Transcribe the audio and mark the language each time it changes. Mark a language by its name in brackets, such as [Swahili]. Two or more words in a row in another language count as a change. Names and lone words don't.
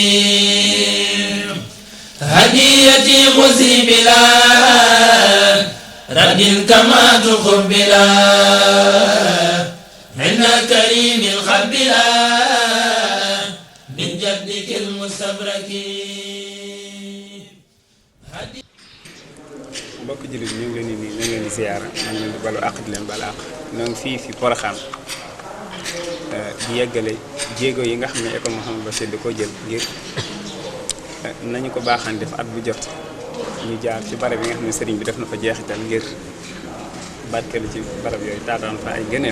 [Arabic] هديتي غزي بلا رد كما تقبلا عند كريم الخبلا من جدك المستبرك. [Wolof] mbokk jullit ñu ngi leen di nuyu ñu ngi leen di ziyaara ñu ngi leen di balu àq di leen balu àq ñoo ngi fii fi Porokhane di yeggale jéego yi nga xam ne école Mouhamadou Bachir di ko jël ngir nañu ko baaxaan def at bu jot ñu jaar ci barab yi nga xam ne sëriñ bi def na fa jeexital ngir barkeelu ci barab yooyu taataan fa ay gëneel.